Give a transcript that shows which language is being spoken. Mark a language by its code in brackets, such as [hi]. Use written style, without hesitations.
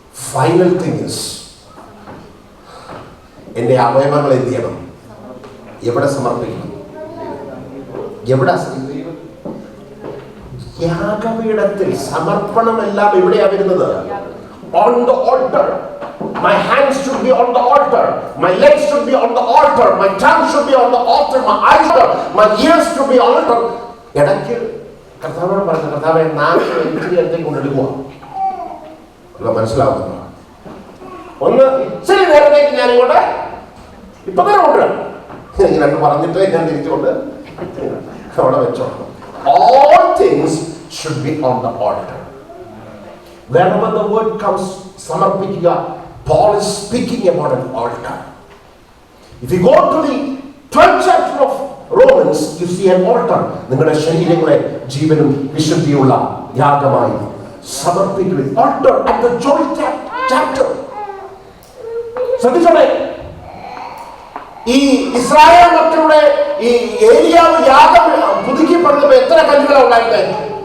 [en] final thing is, [ml] എൻ്റെ അവയവങ്ങൾ എന്ത് ചെയ്യണം? എവിടെ സമർപ്പിക്കണം? എവിടെ? യാഗപീഠത്തിൽ. സമർപ്പണമെല്ലാം എവിടെയാ വരുന്നത്? [en] On the altar. My hands should be on the altar. My legs should be on the altar. My tongue should be on the altar. My eyes, my ears should be on the altar. [ml] ഇടയ്ക്ക് കർത്താവിനോട് പറഞ്ഞു, കർത്താവെ നാളെ ഇച്ചിരി അടുത്തേക്ക് കൊണ്ടെടുക്കുക. മനസ്സിലാവുന്നു? ഒന്ന് ഇച്ചിരി നേരത്തേക്ക് ഞാൻ ഇങ്ങോട്ട് ഇപ്പൊ തന്നെ കൊണ്ടുവരാം. ഇങ്ങനെ പറഞ്ഞിട്ട് ഞാൻ തിരിച്ചുകൊണ്ട് അവിടെ വെച്ചോ. [en] All things should be on the altar. Whenever the word comes, samarpikika, Paul is speaking about an altar. If you go to the 12th chapter of Romans, you see an altar. [ml] നിങ്ങളുടെ ശരീരങ്ങളെ ജീവനും വിശുദ്ധിയുള്ള യാഗമായി സമർപ്പിക്കുക. [en] Altar at the 12th chapter. [ml] ശ്രദ്ധിച്ചോളെ, ഈ Israel മക്കളുടെ ഈ ഏലിയാവ് യാഗം പുതുക്കി പറഞ്ഞപ്പോ എത്ര കല്ലുകളാണ് ഉണ്ടായിരുന്നത്?